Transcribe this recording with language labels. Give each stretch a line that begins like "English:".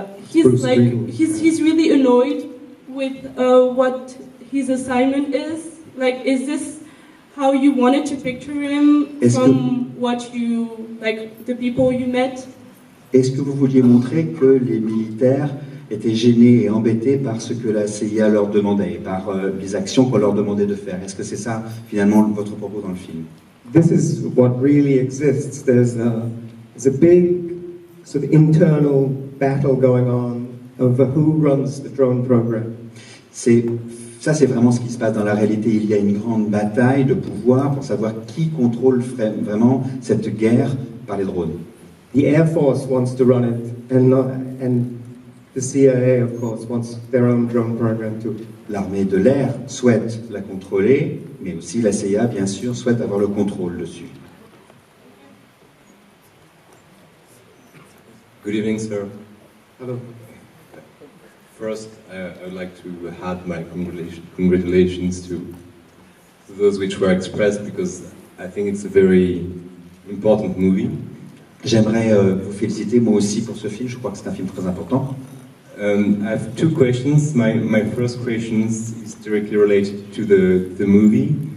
English: He's really annoyed with what his assignment is. Like, is this how you wanted to picture him from what you, like, the people you met?
French: Est-ce que vous vouliez montrer que les militaires étaient gênés et embêtés par ce que la CIA leur demandait, par les actions qu'on leur demandait de faire? Est-ce que c'est ça, finalement, votre propos dans le film?
English: This is what really exists. There's a big sort of internal battle going on over who runs the drone program.
French: Ça, c'est vraiment ce qui se passe dans la réalité. Il y a une grande bataille de pouvoir pour savoir qui contrôle vraiment cette guerre par les drones.
English: The Air Force wants to run it, and the CIA, of course, wants their own drone program too.
French: L'armée de l'air souhaite la contrôler, mais aussi la CIA, bien sûr, souhaite avoir le contrôle dessus.
English: Good evening, sir. Hello. First, I would like to add my congratulations to those which were expressed, because I think it's a very important movie.
French: J'aimerais vous féliciter moi aussi pour ce film, je crois que c'est un film très important.
English: I have two questions. My first question is directly related to the movie.